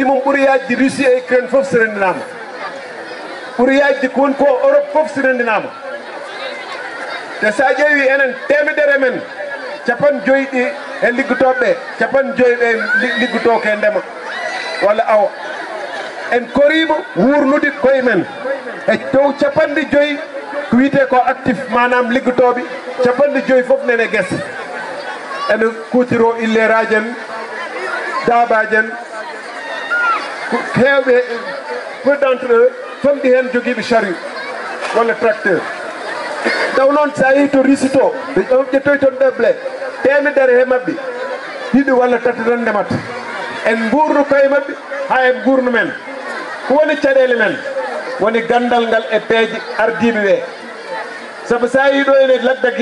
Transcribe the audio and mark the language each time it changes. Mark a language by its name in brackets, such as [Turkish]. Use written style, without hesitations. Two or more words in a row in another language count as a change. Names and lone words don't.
[Fula] mum ɓuuri yajde Russie e Ukraine foof so rendinama ɓuuri yajde ko woni ko Europe foof so rendinama te sa ƴeewi enen temedere men 50 ɗi e liggotoɓeɓe 50 ɓe liggoto ke ndema walla awa en korima wurnude koye men e dow 50 ko wiyete ko actif manam liggotoɓe 50 foof nene guesa ene kutiro illeraji en dabaji en hewɓe [French] peu d'entre eux [Fula] famɗi hen joguiɓe chariot walla tracteur taw noon sa yeehi to Russie to ɓe ƴettoy toon ɗe blé temedere he mabɓe 2 walla 3 tan ndemata en gurnu koye mabɓe ha en gurnu men ko woni caɗele men woni gandal ngal e peeje ardiɓe ɓe saabu sa yi ɗo ene Lac de